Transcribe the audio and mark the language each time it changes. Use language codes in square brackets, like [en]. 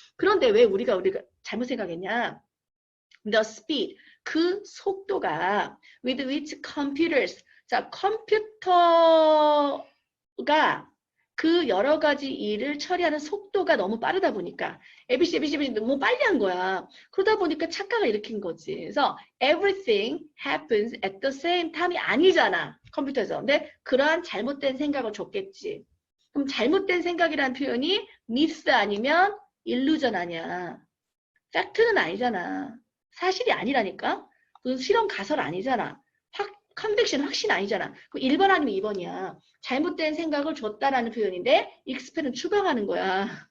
[ko] 그런데 왜 우리가 잘못 생각했냐? [en] The speed [ko] 그 속도가 [en] with which computers [ko] 자 컴퓨터가 그 여러 가지 일을 처리하는 속도가 너무 빠르다 보니까 ABC 너무 빨리 한 거야. 그러다 보니까 착각을 일으킨 거지. [en] 그래서 everything happens at the same time이 [ko] 아니잖아. 컴퓨터에서. 근데 그러한 잘못된 생각을 줬겠지. 그럼 잘못된 생각이라는 표현이 myth 아니면 illusion 아니야. 팩트는 아니잖아. 사실이 아니라니까. 무슨 실험 가설 아니잖아. 컨빅션 확신 아니잖아. 그럼 1번 아니면 2번이야. 잘못된 생각을 줬다라는 표현인데 익스펠은 추방하는 거야.